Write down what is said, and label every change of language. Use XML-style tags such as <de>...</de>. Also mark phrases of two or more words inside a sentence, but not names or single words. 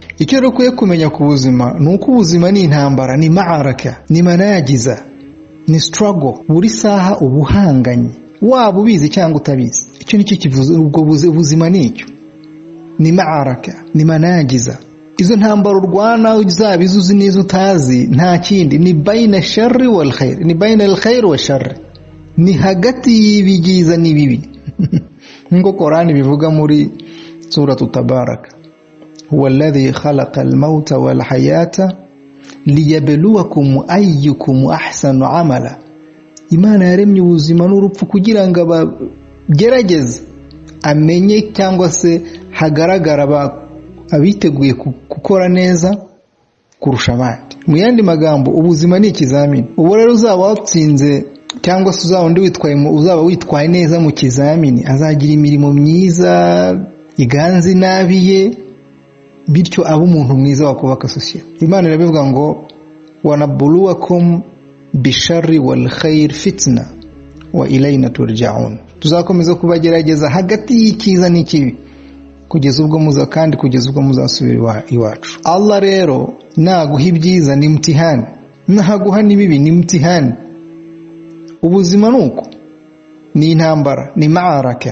<rw>Icyo rero ukwiye kumenya ku buzima nuko ubuzima ni intambara, ni ma'araka, ni managiza, ni struggle. Buri saha ubuhanganye, waba ubizi cyangwa utabizi. Icyo nicyo kivuze ubwo ubuzima nicyo. Ni ma'araka, ni managiza. Izo ntambara urwana uzabizi uzi n'izo utazi nta kindi, ni</rw> <ar>بين الشر والخير,</ar> <rw>ni</rw> <ar>بين الخير والشر,</ar> <rw>ni hagati y'ibigiza n'ibibi. Ngo Qur'ani bivuga muri suratu Tabaraka,</rw> <ar>هو الذي خلق الموت والحياة ليبلوكم أيكم أحسن عملا.</ar> <rw>Imana yaremye ubuzima n'urupfu kugira ngo abagerageze amenye cyangwa se hagaragara abiteguye gukora neza kurusha abandi. Mu yandi magambo ubuzima ni ikizamini. Ubu rero uzaba watsinze cyangwa se uzaba witwaye neza mu kizamini, azagira imirimo myiza iganze nabiye, bityo aba umuntu mwiza wakubaka sosiyete. Imana irabivuga ngo</rw> <ar>ونبلوكم بالشر والخير فتنة وإلينا ترجعون.</ar> <rw>Tuzakomeza kubagerageza hagati y'ikiza n'ikibi kugeza ubwo muzasubira iwacu. Allah rero naguha ibyiza ni mtihani, naguha n'ibibi ni mtihani. Ubuzima nuko ni intambara, ni ma'araka.</rw>